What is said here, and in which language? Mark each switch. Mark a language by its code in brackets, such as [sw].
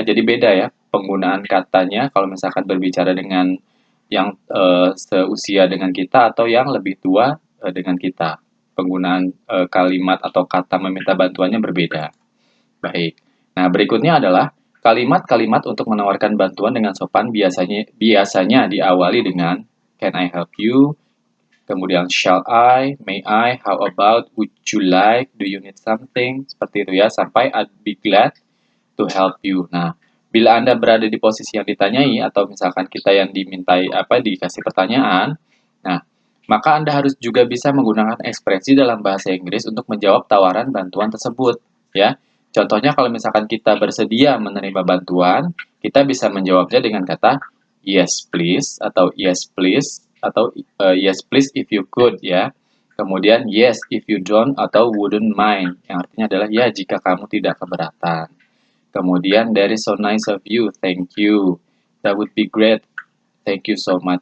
[id] Jadi beda ya penggunaan katanya kalau misalkan berbicara dengan yang seusia dengan kita atau yang lebih tua dengan kita. Penggunaan kalimat atau kata meminta bantuannya berbeda. Baik. Nah, berikutnya adalah kalimat-kalimat untuk menawarkan bantuan dengan sopan biasanya diawali dengan [en] can I help you? Kemudian shall I, may I, how about, would you like, do you need something, [id] seperti itu ya, sampai [en] I'd be glad to help you. [id] Nah, bila Anda berada di posisi yang ditanyai atau misalkan kita yang dimintai dikasih pertanyaan, nah, maka Anda harus juga bisa menggunakan ekspresi dalam bahasa Inggris untuk menjawab tawaran bantuan tersebut, ya. Contohnya kalau misalkan kita bersedia menerima bantuan, kita bisa menjawabnya dengan kata yes please atau yes please atau [en] yes please if you could [id] ya. Kemudian [en] yes if you don't [id] atau [en] wouldn't mind [id] yang artinya adalah ya jika kamu tidak keberatan. Kemudian [en] that is so nice of you, thank you. That would be great, thank you so much.